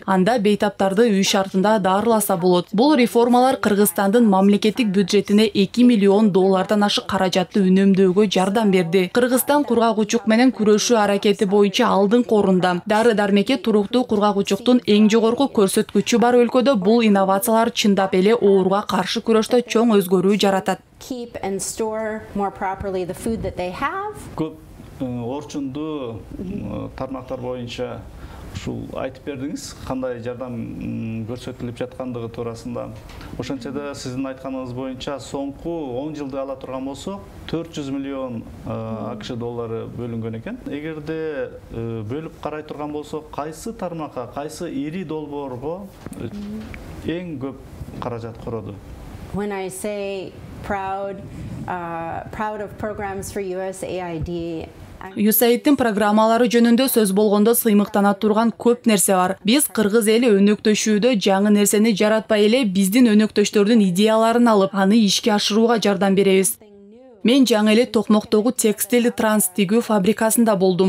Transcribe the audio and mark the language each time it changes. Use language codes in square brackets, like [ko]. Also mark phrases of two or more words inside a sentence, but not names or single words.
[ky] Анда бейтаптарды үй шартында дарыласа болот. Бул реформалар Кыргызстандын мамлекеттик бюджетине 2 миллион доллардан ашык каражатты үнөмдөөгө жардам берди. Кыргызстан кургак учук менен күрөшүү аракети боюнча алдыңкы орунда. Дары-дармекке туруктуу кургак учуктун эң жогорку көрсөткүчү бар өлкөдө бул инновациялар чындап эле ооруга каршы күрөштө чоң өзгөрүү жаратат. [en] Keep and store more properly the food that they have. [ky] Көп орчундуу тармактар боюнча ушул айтып бердиңиз, кандай жардам көрсөтүлүп жаткандыгы туурасында. Ошончо да сиздин айтканыңыз боюнча соңку 10 жылды ала турган болсок, 400 миллион АКШ доллары бөлүнгөн экен. Эгерде бөлүп карай турган болсок, кайсы тармакка, кайсы ири долбоорго эң көп каражат короду? [en] When I say proud of programs for USAID, [ky] USAID-тин программалары жөнүндө сөз болгондо сыймыктана турган көп нерсе бар. Биз кыргыз эли өнөктөшүүдө жаңы нерсени жаратпай эле биздин өнөктөштөрдүн идеяларын алып, аны ишке ашырууга жардам беребиз. Мен жаңы эле Токмоктогу текстил транс тигүү фабрикасында болдум.